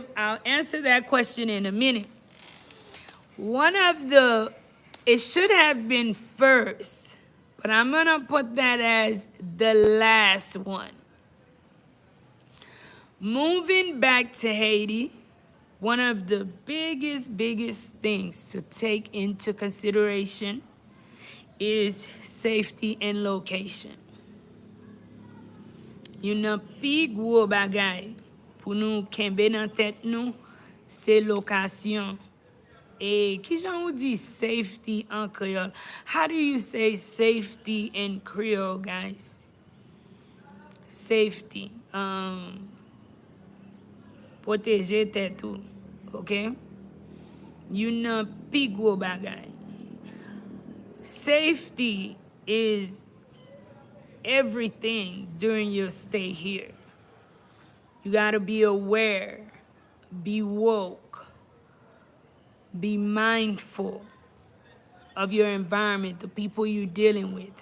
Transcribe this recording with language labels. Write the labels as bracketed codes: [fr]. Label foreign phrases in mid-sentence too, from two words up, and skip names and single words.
[en] I'll answer that question in a minute. One of the, it should have been first, but I'm gonna put that as the last one. Moving back to Haiti, one of the biggest things to take into consideration is safety and location. [ht] Yon pi gwo bagay pou nou kembe nan tèt nou, se lokasyon. E ki jan ou di safety en Creole? [en] How do you say safety in Creole, guys? Safety. [ht] Protéger tèt ou, okay? Yon pi gwo bagay. [en] Safety is everything during your stay here. You gotta be aware, be woke, be mindful of your environment, the people you're dealing with.